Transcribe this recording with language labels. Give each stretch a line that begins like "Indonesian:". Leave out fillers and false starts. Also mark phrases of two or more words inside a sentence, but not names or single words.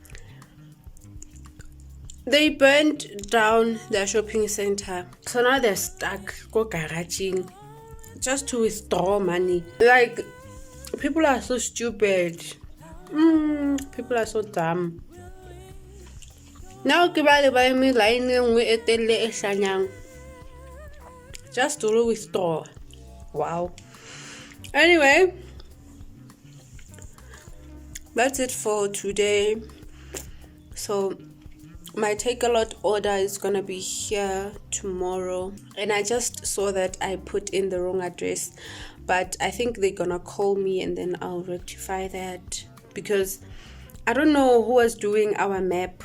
English: They burned down their shopping center, so now they're stuck go garaging just to withdraw money. Like, people are so stupid. People are so dumb. Now
Southern Sotho: ke ba le ba eme line nngwe e telle e hlanyang
English: just to withdraw. Wow. Anyway, that's it for today. So my Takealot order is gonna be here tomorrow, and I just saw that I put in the wrong address, but I think they're gonna call me and then I'll rectify that, because I don't know who was doing our map.